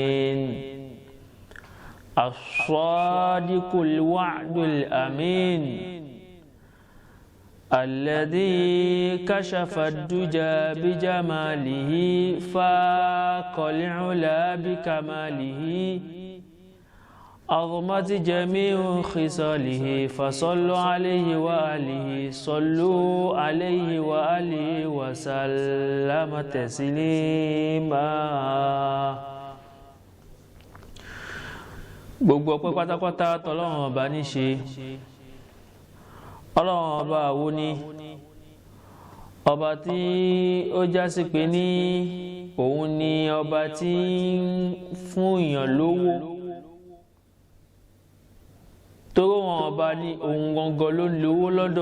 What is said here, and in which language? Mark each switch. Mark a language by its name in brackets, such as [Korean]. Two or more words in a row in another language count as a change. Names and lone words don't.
[Arabic] الصادق الوعد الأمين الذي كشف الدجى بجماله فاق العلا بكماله عظمت جميع خصاله فصلوا عليه وآله صلوا عليه وآله وسلم تسليما. [Yoruba] gbogbo ọpẹ́ pátápátá tọlọ́run ọba ní ṣe. Ọlọ́run ọba wo ni ọba tí ó jásí pé ní òun ni ọba tí ń fún èèyàn lówó tóró wọn ọba ní òun gangan ló ń lówó lọ́dọ̀.